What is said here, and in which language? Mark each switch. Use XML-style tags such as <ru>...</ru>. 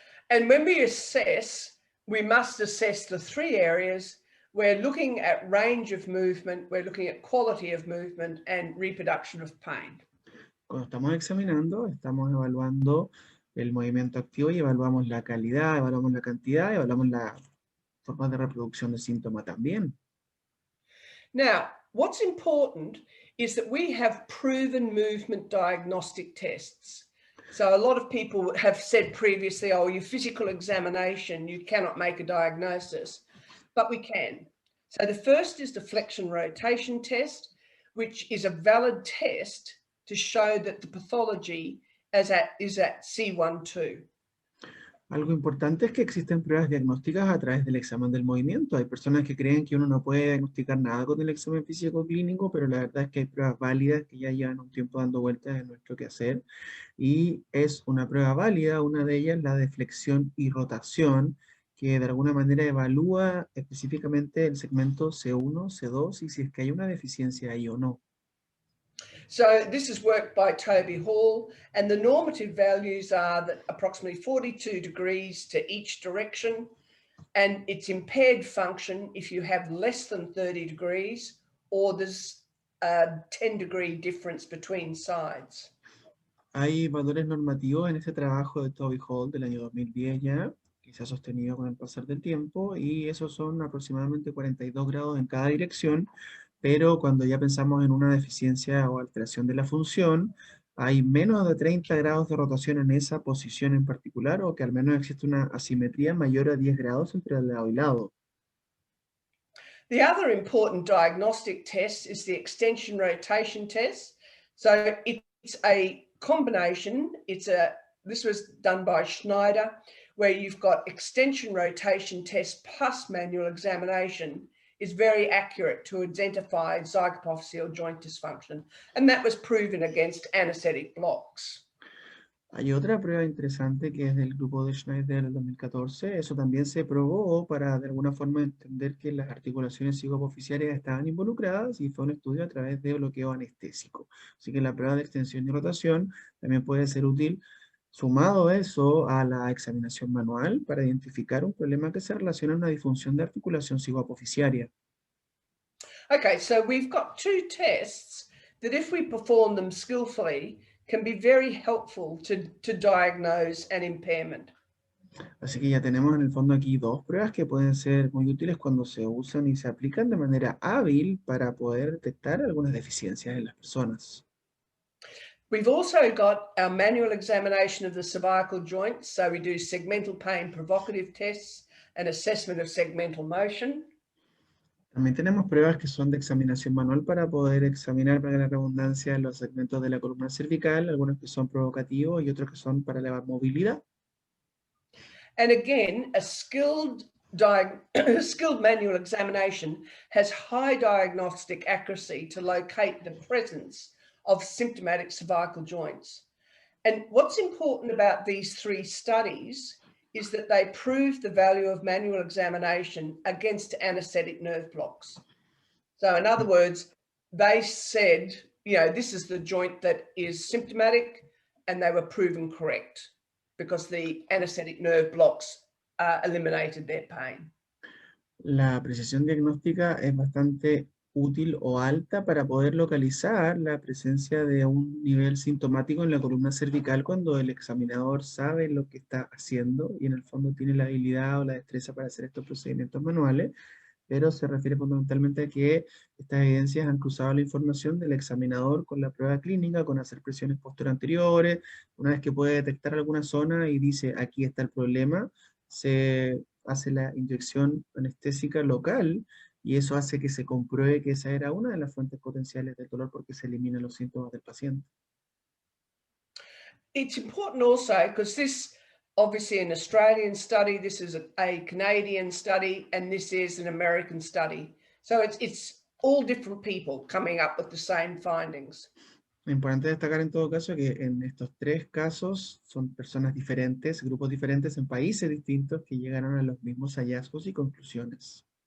<en>And when we assess, we must assess the three areas. We're looking at range of movement, we're looking at quality of movement, and reproduction of pain.</en> <es>Cuando estamos examinando, estamos evaluando el movimiento activo y evaluamos la calidad, evaluamos la cantidad, evaluamos la forma de reproducción del síntoma también.</es> <en>Now, what's important is that we have proven movement diagnostic tests. So a lot of people have said previously, oh, your physical examination, you cannot make a diagnosis, but we can. So the first is the flexion rotation test, which is a valid test to show that the pathology is at C1-2.</en> <es>Algo importante es que existen pruebas diagnósticas a través del examen del movimiento. Hay personas que creen que uno no puede diagnosticar nada con el examen físico clínico, pero la verdad es que hay pruebas válidas que ya llevan un tiempo dando vueltas en nuestro quehacer. Y es una prueba válida, una de ellas la de flexión y rotación, que de alguna manera evalúa específicamente el segmento C1, C2 y si es que hay una deficiencia ahí o no.</es> <en>So this is work by Toby Hall, and the normative values are that approximately 42 degrees to each direction, and it's impaired function if you have less than 30 degrees or there's a 10-degree difference between sides.</en> <es>Hay valores normativos en este trabajo de Toby Hall del año 2010 ya, que se ha sostenido con el pasar del tiempo, y esos son aproximadamente 42 grados en cada dirección, pero cuando ya pensamos en una deficiencia o alteración de la función, hay menos de 30 grados de rotación en esa posición en particular, o que al menos existe una asimetría mayor a 10 grados entre el lado y lado.</es> <en>The other important diagnostic test is the extension rotation test. So it's a combination. This was done by Schneider, where you've got extension rotation test plus manual examination is very accurate to identify zygapophyseal joint dysfunction. And that was proven against anesthetic blocks.</en> <es>Hay otra prueba interesante que es del grupo de Schneider del 2014. Eso también se probó para de alguna forma entender que las articulaciones psicoapofisiarias estaban involucradas y fue un estudio a través de bloqueo anestésico. Así que la prueba de extensión y rotación también puede ser útil sumado eso a la examinación manual para identificar un problema que se relaciona a una disfunción de articulación psicoapofisiaria.</es> <en>Okay, so we've got two tests that if we perform them skillfully can be very helpful to diagnose an impairment.</en> <es>Así que ya tenemos en el fondo aquí dos pruebas que pueden ser muy útiles cuando se usan y se aplican de manera hábil para poder detectar algunas deficiencias en las personas.</es> <en>We've also got our manual examination of the cervical joints. So we do segmental pain provocative tests and assessment of segmental motion.</en> <es>También tenemos pruebas que son de examinación manual para poder examinar, para la redundancia, los segmentos de la columna cervical, algunos que son provocativos y otros que son para la movilidad.</es> <en>And again, a skilled manual examination has high diagnostic accuracy to locate the presence of symptomatic cervical joints. And what's important about these three studies is that they prove the value of manual examination against anesthetic nerve blocks. So in other words, they said, this is the joint that is symptomatic, and they were proven correct because the anesthetic nerve blocks eliminated their pain.</en> <es>La precisión diagnóstica es bastante útil o alta para poder localizar la presencia de un nivel sintomático en la columna cervical cuando el examinador sabe lo que está haciendo y en el fondo tiene la habilidad o la destreza para hacer estos procedimientos manuales, pero se refiere fundamentalmente a que estas evidencias han cruzado la información del examinador con la prueba clínica, con hacer presiones posteriores. Una vez que puede detectar alguna zona y dice aquí está el problema, se hace la inyección anestésica local y eso hace que se compruebe que esa era una de las fuentes potenciales del dolor porque se eliminan los síntomas del paciente.</es> <en>It's important also because this, obviously an Australian study, this is a Canadian study, and this is an American study. So it's all different people coming up with the same findings.</en> <es>Importante destacar en todo caso que en estos tres casos son personas diferentes, grupos diferentes en países distintos que llegaron a los mismos hallazgos y conclusiones.</es>